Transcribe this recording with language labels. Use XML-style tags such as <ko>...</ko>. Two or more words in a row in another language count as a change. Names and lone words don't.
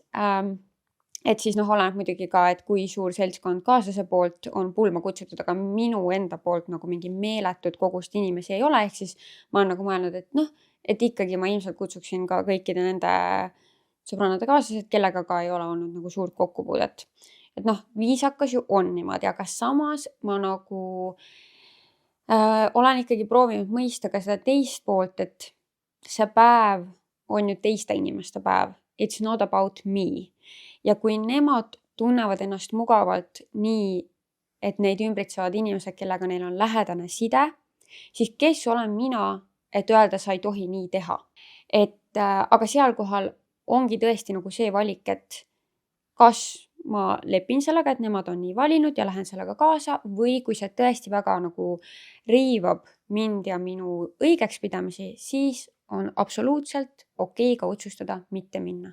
<et>Et siis oleneb muidugi ka, et kui suur seltskond kaaslase poolt on pulma kutsutud, aga minu enda poolt nagu mingi meeletud kogust inimesi ei ole, ehk siis ma olen nagu mõelnud, et et ikkagi ma ilmselt kutsuksin ka kõikide nende sõbrannade kaaslased, kellega ka ei ole olnud nagu suurt kokkupuudet. Et viisakas ju on niimoodi, aga samas ma nagu olen ikkagi proovinud mõista ka seda teist poolt, et see päev on ju teiste inimeste päev.</et> <en>It's not about me.</en> <et>Ja kui nemad tunnevad ennast mugavalt nii, et neid ümbritsevad inimesed, kellega neil on lähedane side, siis kes olen mina, et öelda, sa ei tohi nii teha. Aga seal kohal ongi tõesti nagu see valik, et kas ma lepin sellega, et nemad on nii valinud ja lähen sellega kaasa, või kui see tõesti väga nagu riivab mind ja minu õigeks pidamisi, siis on absoluutselt okei ka otsustada mitte minna.</et>